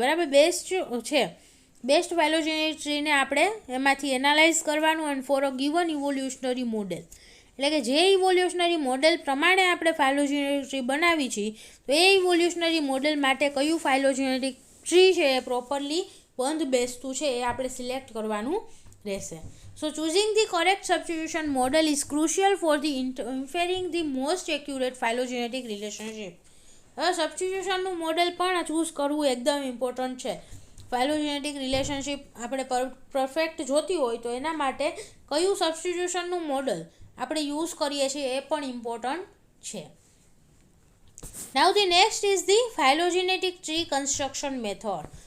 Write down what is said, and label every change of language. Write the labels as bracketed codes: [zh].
[gu] બરાબર. બેસ્ટ ફાઇલોજેનેટિક ટ્રીને આપણે એમાંથી એનાલાઇઝ કરવાનું [en] And for a given evolutionary model. [gu] એટલે કે જે ઇવોલ્યુશનરી મોડેલ પ્રમાણે આપણે ફાઇલોજેનેટિક ટ્રી બનાવી છીએ તો એ ઇવોલ્યુશનરી મોડેલ માટે કયું ફાઇલોજેનેટિક ટ્રી છે એ પ્રોપરલી બંધ બેસતું છે એ આપણે સિલેક્ટ કરવાનું રહેશે. [en] So choosing the correct substitution model is crucial for the inferring the most accurate phylogenetic relationship. [gu] હવે સબસ્ટિટ્યુશનનું મોડેલ પણ ચૂઝ કરવું એકદમ ઇમ્પોર્ટન્ટ છે. ફાઇલોજેનેટિક રિલેશનશિપ આપણે પરફેક્ટ જોતી હોય તો એના માટે કયું સબસ્ટિટ્યુશનનું મોડલ આપણે યુઝ કરીએ છીએ એ પણ ઇમ્પોર્ટન્ટ છે. [en] Now the next is the phylogenetic tree construction method.